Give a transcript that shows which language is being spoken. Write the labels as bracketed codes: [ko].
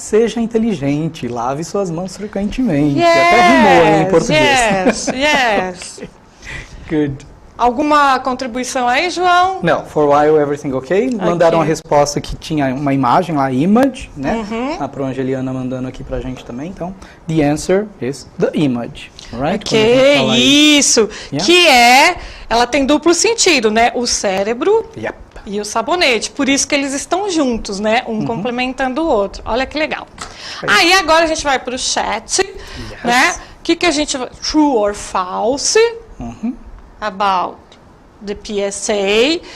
[pt] Seja inteligente, lave suas mãos frequentemente. Até rimou em português. [en] Yes. Good. [pt] Alguma contribuição aí, João? Não, [en] for a while everything okay. [pt] Mandaram a resposta que tinha uma imagem lá, image, né? A Pro Angeliana mandando aqui pra gente também. Então, [en] the answer is the image, right? Ok, [pt] isso. [en] Yeah. [pt] Que ela tem duplo sentido, né? O cérebro e o sabonete. Por isso que eles estão juntos, né? Um complementando o outro. Olha que legal. Aí agora a gente vai pro chat, né? O que a gente... [en] True or false? About the PSA.